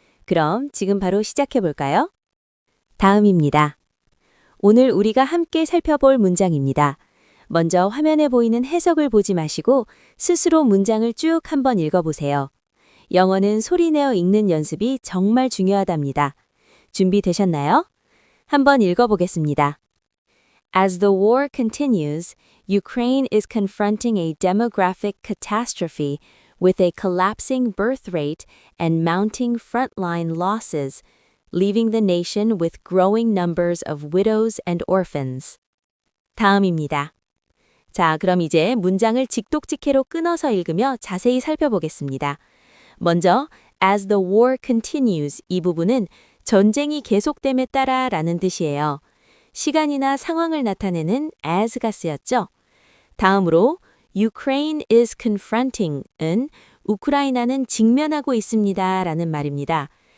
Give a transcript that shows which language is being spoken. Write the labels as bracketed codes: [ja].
[ko] 그럼 지금 바로 시작해 볼까요? 다음입니다. 오늘 우리가 함께 살펴볼 문장입니다. 먼저 화면에 보이는 해석을 보지 마시고 스스로 문장을 쭉 한번 읽어보세요. 영어는 소리내어 읽는 연습이 정말 중요하답니다. 준비되셨나요? 한번 읽어보겠습니다. [en] As the war continues, Ukraine is confronting a demographic catastrophe with a collapsing birth rate and mounting frontline losses, leaving the nation with growing numbers of widows and orphans. [ko] 다음입니다. 자, 그럼 이제 문장을 직독직해로 끊어서 읽으며 자세히 살펴보겠습니다. 먼저 [en] as the war continues [ko] 이 부분은 전쟁이 계속됨에 따라 라는 뜻이에요. 시간이나 상황을 나타내는 as가 쓰였죠. 다음으로 [en] Ukraine is confronting [ko] 은 우크라이나는 직면하고 있습니다 라는 말입니다.